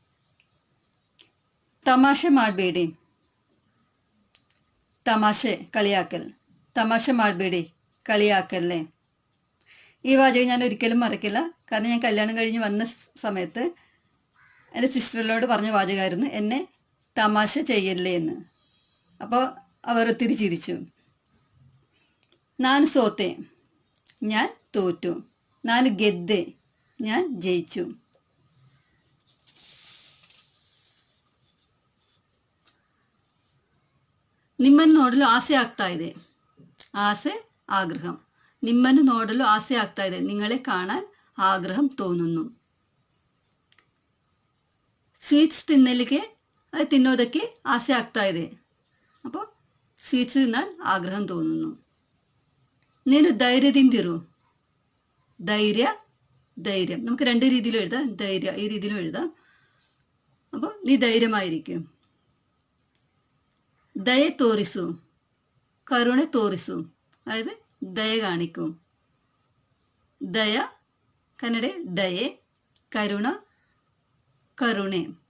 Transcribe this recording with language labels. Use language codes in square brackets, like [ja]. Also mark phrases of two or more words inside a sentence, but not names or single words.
[kn] തമാശ ಮಾಡಬೇಡಿ. [ml] തമാശ കളിയാക്കൽ. [kn] തമാശ ಮಾಡಬೇಡಿ, [ml] കളിയാക്കല്ലേ. ഈ വാചകം ഞാൻ ഒരിക്കലും മറക്കില്ല. കാരണം ഞാൻ കല്യാണം കഴിഞ്ഞ് വന്ന സമയത്ത് എൻ്റെ സിസ്റ്ററിനോട് പറഞ്ഞ വാചകമായിരുന്നു, എന്നെ തമാശ ചെയ്യല്ലേ എന്ന്. അപ്പോൾ അവർ ഒത്തിരി ചിരിച്ചു. [kn] ನಾನು ಸೋತೆ, [ml] ഞാൻ തോറ്റു. [kn] ನಾನು ಗೆದ್ದೆ, [ml] ഞാൻ ജയിച്ചു. [kn] ನಿಮ್ಮನ್ನು ನೋಡಲು ಆಸೆ ಆಗ್ತಾ ಇದೆ. ಆಸೆ ആഗ്രഹം. ನಿಮ್ಮನ್ನು ನೋಡಲು ಆಸೆ ಆಗ್ತಾ ಇದೆ, [ml] നിങ്ങളെ കാണാൻ ആഗ്രഹം തോന്നുന്നു. [kn] സ്വീറ്റ്സ് തിന്നോದಕ್ಕೆ ಆಸೆ ಆಗ್ತಾ ಇದೆ. [ml] അപ്പോൾ സ്വീറ്റ്സ് തിന്നാൻ ആഗ്രഹം തോന്നുന്നു. [kn] ನೀನು ಧೈರ್ಯದಿಂದಿರು. [ml] ധൈര്യം നമുക്ക് രണ്ട് രീതിയിലും എഴുതാം. ധൈര്യം ഈ രീതിയിലും എഴുതാം. അപ്പോൾ നീ ധൈര്യമായിരിക്കും. [kn] ದಯೆ ತೋರಿಸು, ಕರುಣೆ ತೋರಿಸು, [ml] അതായത് ദയ കാണിക്കും. ദയ കന്നഡ ദയെ, കരുണ കരുണെ.